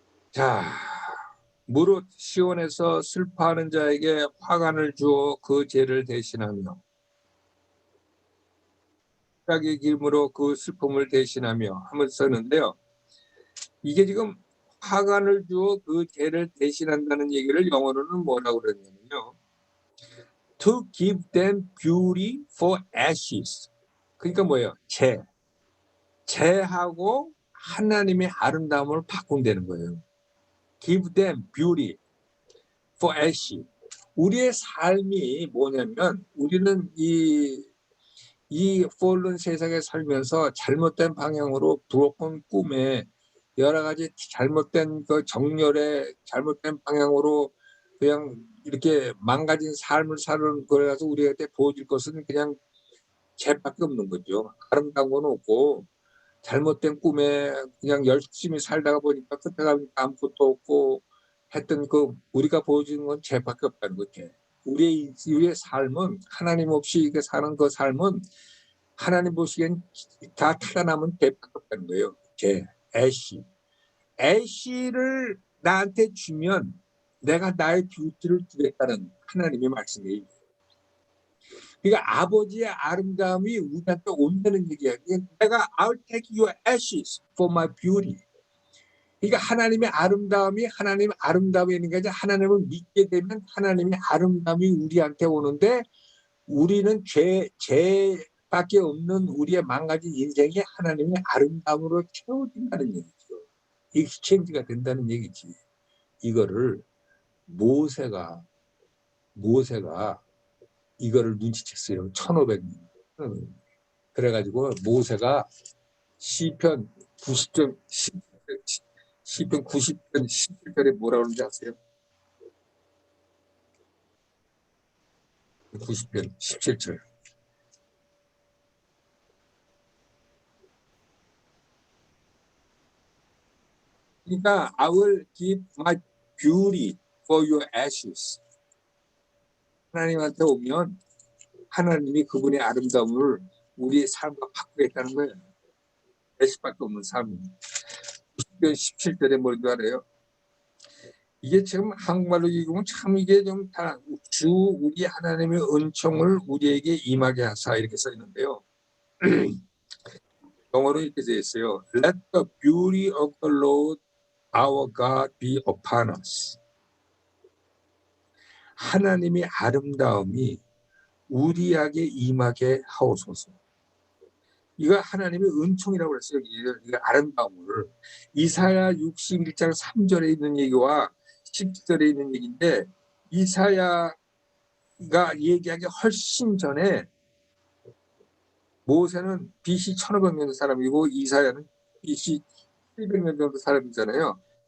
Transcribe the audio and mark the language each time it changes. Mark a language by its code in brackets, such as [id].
[ko] 자, 무릇 시온에서 슬퍼하는 자에게 화관을 주어 그 죄를 대신하며 자기 기름으로 그 슬픔을 대신하며 하면서 썼는데요. 이게 지금 화관을 주어 그 죄를 대신한다는 얘기를 영어로는 뭐라고 그랬냐면요. [en] To give them beauty for ashes. [ko] 그러니까 뭐예요? 죄하고 하나님의 아름다움을 바꾼다는 거예요. [en] Give them beauty for ashes. [ko] 우리의 삶이 뭐냐면 우리는 이 fallen 세상에 살면서 잘못된 방향으로 브로큰 꿈에 여러 가지 잘못된 그 정열의 잘못된 방향으로 그냥 이렇게 망가진 삶을 사는 거라서 우리한테 보여줄 것은 그냥 죄밖에 없는 거죠. 아름다운 건 없고 잘못된 꿈에 그냥 열심히 살다가 보니까 끝에 가면 아무것도 없고 했던 그 우리가 보여주는 건 죄밖에 없다는 거죠. 우리의 삶은 하나님 없이 이게 사는 그 삶은 하나님 보시기엔 다 타다남은 죄밖에 없다는 거예요. 애쉬를 나한테 주면 내가 나의 뷰티를 주겠다는 하나님의 말씀이에요. 그러니까 아버지의 아름다움이 우리한테 온다는 얘기야. 내가 [en] I'll take your ashes for my beauty. [ko] 그러니까 하나님의 아름다움이 하나님의 아름다움이 있는 게 아니라 하나님을 믿게 되면 하나님의 아름다움이 우리한테 오는데 우리는 죄밖에 없는 우리의 망가진 인생이 하나님의 아름다움으로 채워진다는 얘기죠. 익스체인지가 된다는 얘기지. 이거를 모세가 이거를 눈치챘어요. 1500년. 그래가지고 모세가 시편 90편 17절에 뭐라 그러는지 아세요? 90편 17절. 그러니까 [en] I will give my beauty for your ashes. [ko] 하나님한테 오면 하나님이 그분의 아름다움을 우리의 삶과 바꾸겠다는 거예요. 애식밖에 없는 삶. 90편 17절에 뭐라고 하래요? 이게 지금 한국말로 읽으면 참 이게 좀 다 주 우리 하나님의 은총을 우리에게 임하게 하사 이렇게 써 있는데요. 영어로 이렇게 되어 있어요. [en] Let the beauty of the Lord our God be upon us. [ko] 하나님의 아름다움이 우리에게 임하게 하옵소서. 이거 하나님의 은총이라고 그랬어요. 이거 아름다움을. 이사야 61장 3절에 있는 얘기와 10절에 있는 얘기인데 이사야가 얘기하기 훨씬 전에 모세는 BC 1500년 사람이고 이사야는 BC 700년 정도 사람이잖아요.